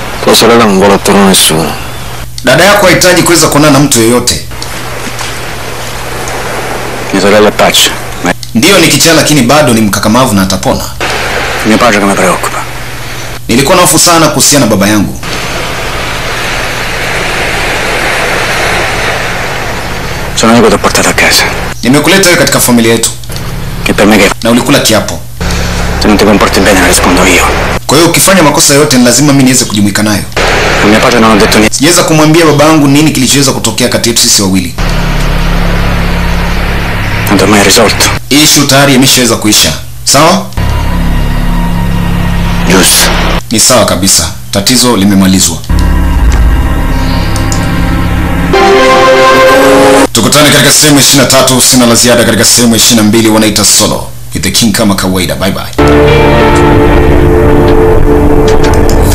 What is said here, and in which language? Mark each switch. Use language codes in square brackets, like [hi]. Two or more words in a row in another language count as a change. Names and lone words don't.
[it] Tua sorella non vuole attorno a nessuno. [sw] Dada yako hahitaji kuweza kuonana na mtu yeyote. [it] Mia sorella è pazza. [sw] Ndiyo ni kichaa lakini bado ni mkakamavu na atapona. [it] Mio padre che mi preoccupa. [sw] Nilikuwa na hofu sana kuhusiana na baba yangu. [it] Sono io che ti ho portato a casa. [sw] Nimekuleta wewe katika familia yetu. [it] Che per me che [sw] Na ulikula kiapo. [it] se non ti comporti bene ne rispondo io. [sw] Kwa hiyo ukifanya makosa yote ni lazima mimi niweze kujumuika nayo. [it] A mio padre non ho detto niente. [sw] Sijaweza kumwambia baba yangu nini kilichoweza kutokea kati yetu sisi wawili. [it] Tanto ormai è risolto. [sw] Issue tayari imeshaweza kuisha. Sawa? [it] Giusto. [sw] Ni sawa kabisa. Tatizo limemalizwa. Tukutane katika sehemu 23. Sina la ziada katika sehemu 22. Wanaita [en] solo with the king [sw] kama kawaida. [en] Bye bye.